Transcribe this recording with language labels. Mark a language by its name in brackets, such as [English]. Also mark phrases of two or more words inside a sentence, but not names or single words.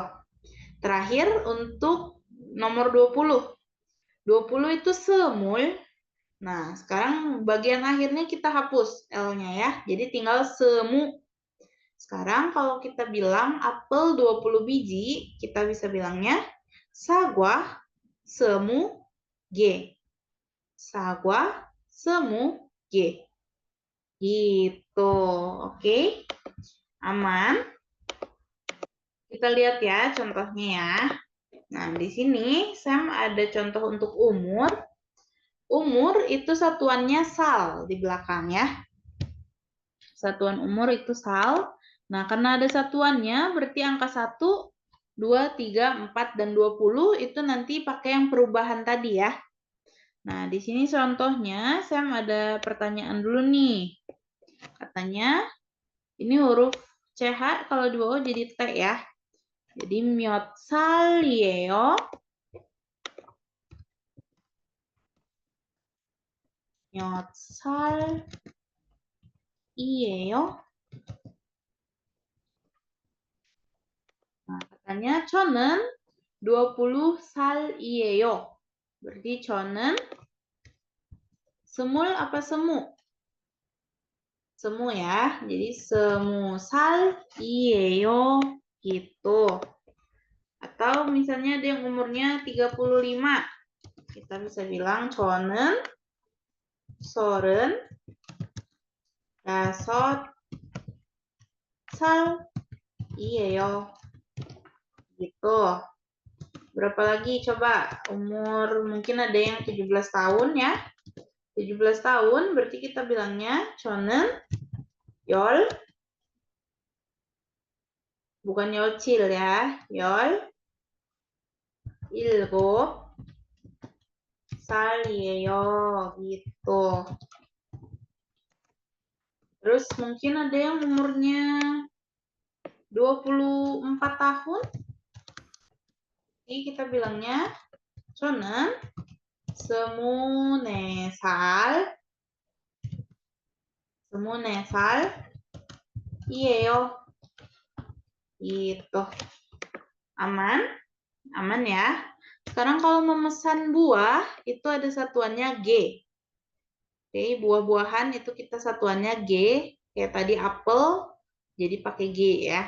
[Indonesian] Terakhir untuk nomor 20. 20 itu semul. Nah, sekarang bagian akhirnya kita hapus L-nya ya. Jadi tinggal semu. Sekarang kalau kita bilang apel 20 biji, kita bisa bilangnya [Korean] 사과 20개. 사과 20개. [Indonesian] Gitu. Oke. Aman? Kita lihat ya contohnya ya. Nah, di sini Sam ada contoh untuk umur. Umur itu satuannya sal di belakang ya. Satuan umur itu sal. Nah, karena ada satuannya, berarti angka 1, 2, 3, 4, dan 20 itu nanti pakai yang perubahan tadi ya. Nah, di sini contohnya, Sam ada pertanyaan dulu nih. Katanya, ini huruf CH kalau di bawah jadi T ya. Jadi, [Korean] 몇 살이에요? 몇 살이에요? [Indonesian] Nah, katanya [Korean] 저는 20살이에요. [Indonesian] Berarti 저는 semul apa semu? Semu ya. Jadi semusal이에요 gitu. Atau misalnya ada yang umurnya 35. Kita bisa bilang [Korean] 저는 35살이에요. [Indonesian] Gitu. Berapa lagi coba? Umur mungkin ada yang 17 tahun ya. 17 tahun berarti kita bilangnya 저는 bukan 열칠 ya. [Korean] 17살이에요 gitu. [Indonesian] Terus mungkin ada yang umurnya 24 tahun. Jadi kita bilangnya [Korean] 저는 24살이에요. [Indonesian] Gitu. Aman? Aman ya. Sekarang kalau memesan buah, itu ada satuannya G. Oke, buah-buahan itu kita satuannya G. Kayak tadi apel, jadi pakai G ya.